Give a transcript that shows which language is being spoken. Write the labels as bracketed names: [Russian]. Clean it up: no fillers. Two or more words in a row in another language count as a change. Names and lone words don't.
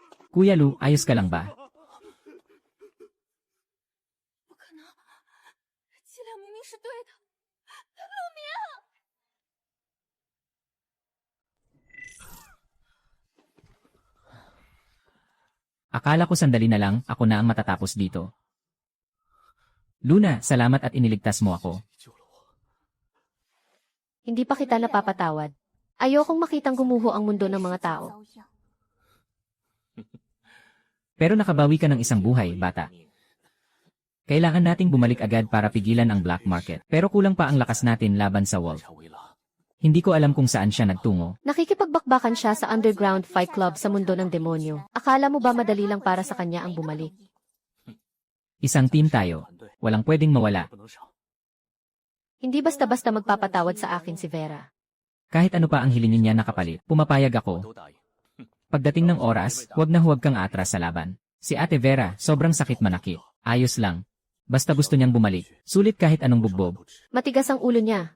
[Filipino] Kuya Lu, ayos ka lang ba? [Chinese] 不可能，剂量明明是对的。 [Filipino] Akala ko sandali na lang, ako na ang matatapos dito. Luna, salamat at iniligtas mo ako. [Chinese] 救了我。 [Filipino] Hindi pa kita napapatawad. Ayokong makitang gumuho ang mundo ng mga tao. Pero nakabawi ka ng isang buhay, bata. Kailangan nating bumalik agad para pigilan ang [English] black market. [Filipino] Pero kulang pa ang lakas natin laban sa Wolf. [Chinese] 查维拉， [Filipino] Hindi ko alam kung saan siya nagtungo. Nakikipagbakbakan siya sa [English] underground fight club [Filipino] sa mundo ng demonyo. Akala mo ba madali lang para sa kanya ang bumalik? Isang team tayo. [Chinese] 团队 [Filipino] Walang pwedeng mawala. [Chinese] 不能少。 [Filipino] Hindi basta-basta magpapatawad sa akin si Vera. Kahit ano pa ang hilingin niya nakapalit, pumapayag [Chinese] 我 [Filipino] ako. [Chinese] 都答应。 [Filipino] Pagdating ng oras, huwag na huwag kang atras sa laban. Si Ate Vera, sobrang sakit manakit. Ayos lang. Basta gusto niyang bumalik. Sulit kahit anong bugbog. Matigas ang ulo niya.